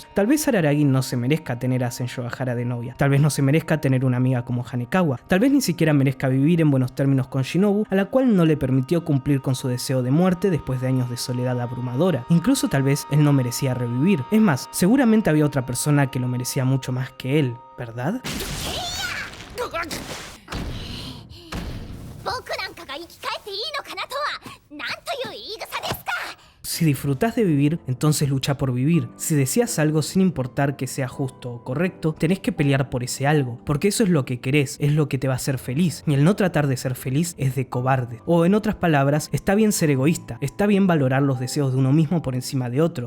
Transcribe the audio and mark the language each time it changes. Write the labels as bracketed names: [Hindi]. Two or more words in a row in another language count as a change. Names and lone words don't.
[Spanish] Tal vez Araragi no se merezca tener a Senjogahara de novia, tal vez no se merezca tener una amiga como Hanekawa, tal vez ni siquiera merezca vivir en buenos términos con Shinobu, a la cual no le permitió cumplir con su deseo de muerte después de años de soledad abrumadora. Incluso tal vez él no merecía revivir. Es más, seguramente había otra persona que lo merecía mucho más que él, ¿verdad? [Japanese] 僕なんかが生き返っていいのかなとはなんという言い草ですか。 [Spanish] Si disfrutás de vivir, entonces lucha por vivir. Si deseas algo sin importar que sea justo o correcto, tenés que pelear por ese algo, porque eso es lo que querés, es lo que te va a hacer feliz. Y el no tratar de ser feliz es de cobarde. O en otras palabras, está bien ser egoísta, está bien valorar los deseos de uno mismo por encima de otros.